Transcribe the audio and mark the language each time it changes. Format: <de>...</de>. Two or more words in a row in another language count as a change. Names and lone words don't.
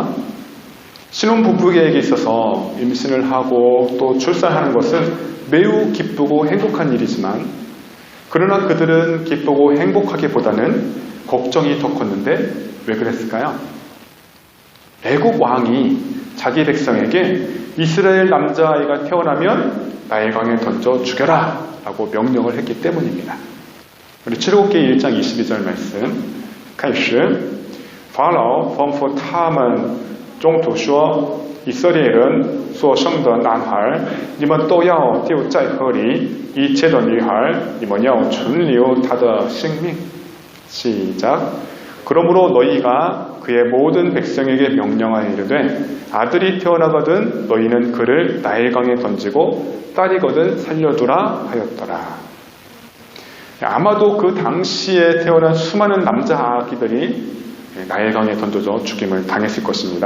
<ko>신혼부부에게 있어서 임신을 하고 또 출산하는 것은 매우 기쁘고 행복한 일이지만, 그러나 그들은 기쁘고 행복하기보다는 걱정이 더 컸는데 왜 그랬을까요? 애국 왕이 자기 백성에게 이스라엘 남자아이가 태어나면 나일강에 던져 죽여라 라고 명령을 했기 때문입니다. 우리 출애굽기 1장 22절 말씀</ko> <zh>开始 法老吩咐他们中途说以色列人所生的男孩你们都要丢在河里一切的女孩你们要存留他的性命 시작.</zh> <ko>그러므로 너희가 그의 모든 백성에게 명령하여 이르되 아들이 태어나거든 너희는 그를 나일강에 던지고 딸이거든 살려두라 하였더라. 아마도 그 당시에 태어난 수많은 남자 아기들이 나일강에 던져져 죽임을 당했을 것입니다.</ko>